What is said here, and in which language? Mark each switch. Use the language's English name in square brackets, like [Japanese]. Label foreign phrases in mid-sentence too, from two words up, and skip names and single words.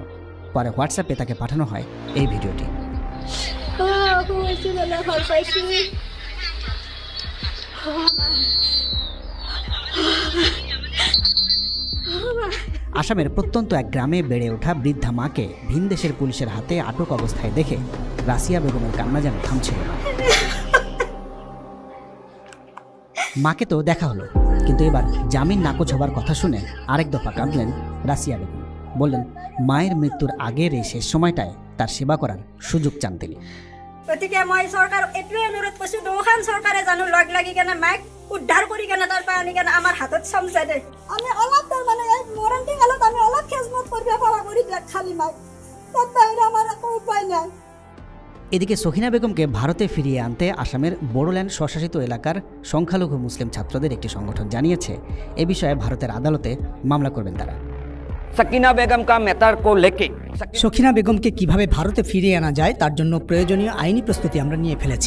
[Bangla] পরে হোয়াটসঅ্যাপে তাকে পাঠানো হয় এই ভিডিওটি। আসামের প্রত্যন্ত এক গ্রামে বেড়ে ওঠা বৃদ্ধা মাকে ভিনদেশের পুলিশের হাতে আটক অবস্থায় দেখে রাসিয়া বেগমের কান্না যেন থামছিল না। মাকে তো দেখা হলো, কিন্তু এবার জামিন নাকচ হবার কথা শুনে আরেক দফা কাঁদলেন রাসিয়া বেগম। বললেন মায়ের মৃত্যুর আগের এই শেষ সময়টায় তার সেবা করার সুযোগ চান তিনি। [Assamese] গতিকে মই চৰকাৰ এইটোৱে অনুৰোধ কৰিছোঁ, দুখন চৰকাৰে জানো লগ লাগি কেনে মাইক উদ্ধাৰ কৰি কেনে তাৰ পৰা আনি কেনে আমাৰ হাতত চমচাই দে। আমি অলপ তাৰমানে এই মৰণটি কালত আমি অলপ খেজমত কৰিব পৰা কৰি দিয়ক খালি মাইক, তাত বাহিৰে আমাৰ একো উপায় নাই। [Bangla] এদিকে সখিনা বেগমকে ভারতে ফিরিয়ে আনতে আসামের বোডোল্যান্ড স্বশাসিত এলাকার সংখ্যালঘু মুসলিম ছাত্রদের একটি সংগঠন জানিয়েছে এ বিষয়ে ভারতের আদালতে মামলা করবেন তারা। [Hindi] सखिना बेगम का मैटर को लेके [Bangla] সখিনা বেগমকে কিভাবে ভারতে ফিরিয়ে আনা যায় তার জন্য প্রয়োজনীয় আইনি প্রস্তুতি আমরা নিয়ে ফেলেছি।